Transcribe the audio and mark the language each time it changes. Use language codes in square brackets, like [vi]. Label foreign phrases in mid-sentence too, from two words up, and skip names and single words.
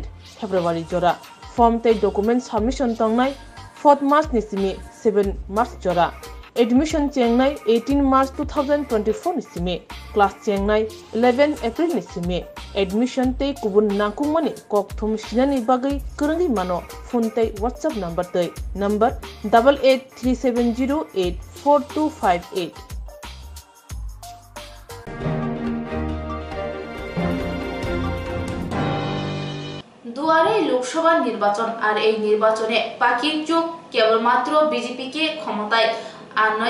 [trp] February jora form te [en] document submission [trp] tongnai 4th March ni simi 7 March jora admission chengnai 18 March 2024 ni simi class chengnai 11 April ni simi admission te kubun nangkungmani kokthum sinani bagai kerangi mano phone te WhatsApp number te number 8837084258 [bn] দুয়ারে লোকসভা নির্বাচন আর এই নির্বাচনে পাখির চোখ কেবলমাত্র বিজেপিকে ক্ষমতায় আনাই